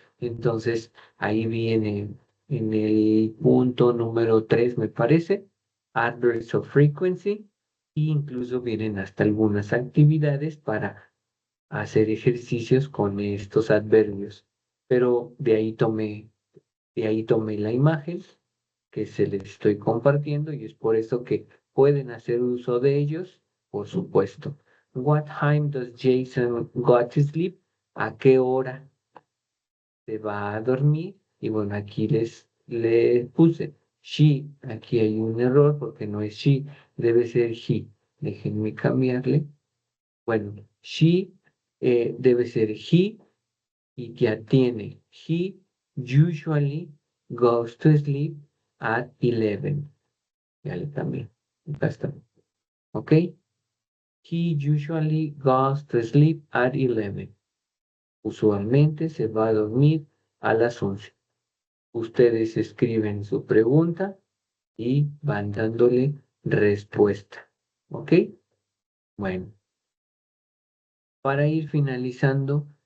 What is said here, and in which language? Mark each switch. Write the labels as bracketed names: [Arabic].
[Spanish] Entonces, ahí viene en el punto número 3, me parece, Adverbs of Frequency, e incluso vienen hasta algunas actividades para hacer ejercicios con estos adverbios. Pero de ahí tomé la imagen que se les estoy compartiendo y es por eso que pueden hacer uso de ellos, por supuesto. [English] What time does Jason go to sleep? [Spanish] ¿A qué hora se va a dormir? Y bueno, aquí le puse she. Aquí hay un error porque no es she, debe ser he. Déjenme cambiarle. Bueno, she debe ser he y ya tiene. [English] He usually goes to sleep at 11. [Spanish] Ya le cambié. Acá está. [English] ¿Ok? He usually goes to sleep at 11. [Spanish] Usualmente se va a dormir a las 11. Ustedes escriben su pregunta y van dándole respuesta. ¿Ok? Bueno, para ir finalizando,